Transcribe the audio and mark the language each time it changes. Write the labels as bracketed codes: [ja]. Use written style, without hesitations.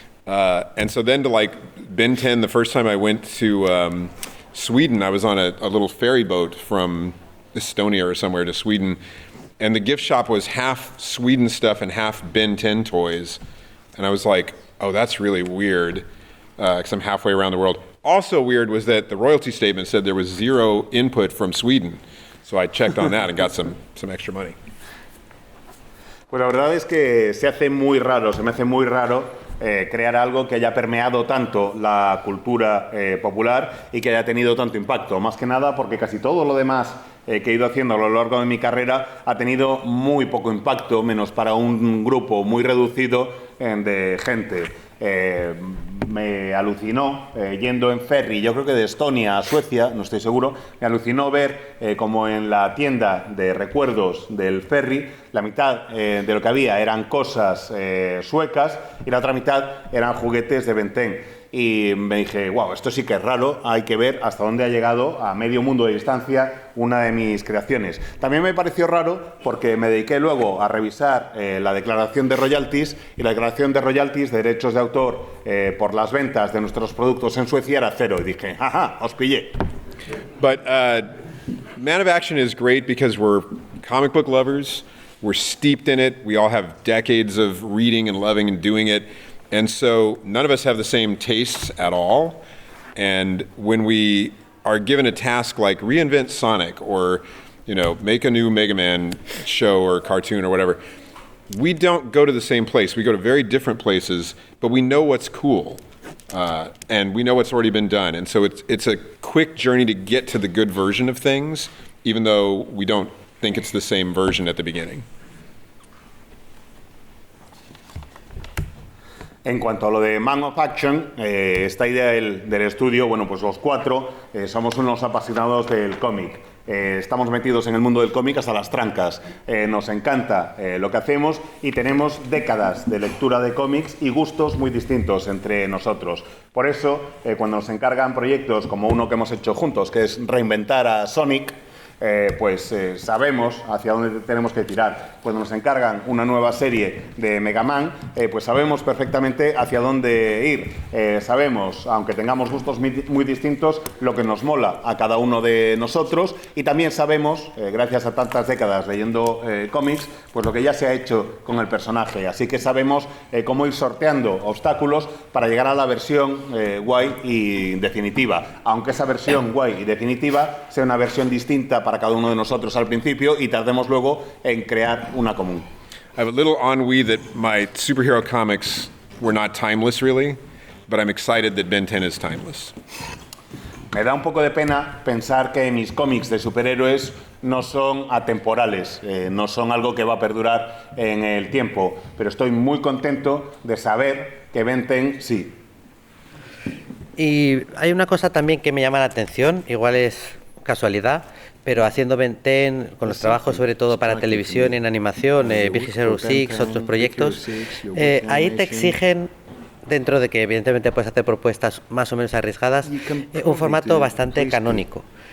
[en] And so then to like Ben 10, the first time I went to Sweden, I was on a little ferry boat from Estonia or somewhere to Sweden, and the gift shop was half Sweden stuff and half Ben 10 toys. And I was like, oh, that's really weird, because I'm halfway around the world. Also weird was that the royalty statement said there was 0 input from Sweden. So I checked on that and got some extra money. [es] Pues la verdad es que se me hace muy raro crear algo que haya permeado tanto la cultura popular y que haya tenido tanto impacto. Más que nada porque casi todo lo demás que he ido haciendo a lo largo de mi carrera ha tenido muy poco impacto, menos para un grupo muy reducido de gente. Me alucinó yendo en ferry, yo creo que de Estonia a Suecia, no estoy seguro, me alucinó ver como en la tienda de recuerdos del ferry la mitad de lo que había eran cosas suecas y la otra mitad eran juguetes de Ben 10. Y me dije, wow, esto sí que es raro, hay que ver hasta dónde ha llegado a medio mundo de distancia una de mis creaciones. También me pareció raro porque me dediqué luego a revisar la declaración de royalties, y la declaración de royalties de derechos de autor por las ventas de nuestros productos en Suecia era 0, y dije, jaja, os pillé. [en] But Man of Action is great because we're comic book lovers, we're steeped in it, we all have decades of reading and loving and doing it. And so none of us have the same tastes at all. And when we are given a task like reinvent Sonic or, make a new Mega Man show or cartoon or whatever, we don't go to the same place. We go to very different places, but we know what's cool. And we know what's already been done. And so it's a quick journey to get to the good version of things, even though we don't think it's the same version at the beginning. [es] En cuanto a lo de Man of Action, esta idea del estudio, bueno, pues los 4 somos unos apasionados del cómic. Estamos metidos en el mundo del cómic hasta las trancas. Nos encanta lo que hacemos y tenemos décadas de lectura de cómics y gustos muy distintos entre nosotros. Por eso, cuando nos encargan proyectos como uno que hemos hecho juntos, que es reinventar a Sonic, sabemos hacia dónde tenemos que tirar. Cuando nos encargan una nueva serie de Mega Man, pues sabemos perfectamente hacia dónde ir. Sabemos, aunque tengamos gustos muy distintos, lo que nos mola a cada uno de nosotros, y también sabemos, gracias a tantas décadas leyendo cómics, pues lo que ya se ha hecho con el personaje. Así que sabemos cómo ir sorteando obstáculos para llegar a la versión guay y definitiva. Aunque esa versión guay y definitiva sea una versión distinta para cada uno de nosotros al principio y tardemos luego en crear una común. [en] I have a little ennui that my superhero comics were not timeless really, but I'm excited that Ben 10 is timeless. [es] Me da un poco de pena pensar que mis cómics de superhéroes no son atemporales, no son algo que va a perdurar en el tiempo, pero estoy muy contento de saber que Ben 10 sí. Y hay una cosa también que me llama la atención, igual es casualidad, pero haciendo Ben 10, con los trabajos sobre todo para televisión y en animación, Big Hero 6, otros proyectos, ahí te exigen, dentro de que evidentemente puedes hacer propuestas más o menos arriesgadas, un formato bastante canónico.